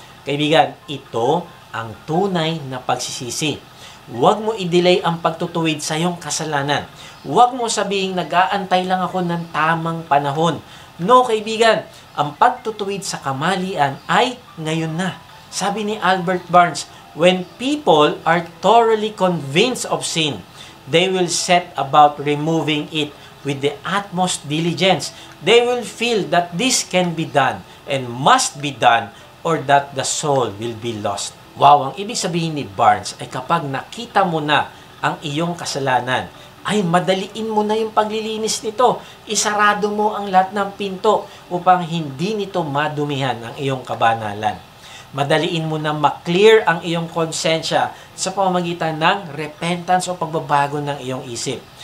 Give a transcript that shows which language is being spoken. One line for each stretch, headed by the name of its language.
Filipino: Kaibigan, ito ang tunay na pagsisisi. Huwag mo i-delay ang pagtutuwid sa iyong kasalanan. Huwag mo sabihin nag-aantay lang ako ng tamang panahon. No, kaibigan, ang pagtutuwid sa kamalian ay ngayon na. Sabi ni
English: Albert Barnes, when people are thoroughly convinced of sin, they will set about removing it with the utmost diligence. They will feel that this can be done and must be done or that the soul will be lost.
Filipino: Wow, ang ibig sabihin ni Barnes ay kapag nakita mo na ang iyong kasalanan, ay madaliin mo na yung paglilinis nito. Isarado mo ang lahat ng pinto upang hindi nito madumihan ang iyong kabanalan. Madaliin mo na maklear ang iyong konsensya sa pamamagitan ng repentance o pagbabago ng iyong isip.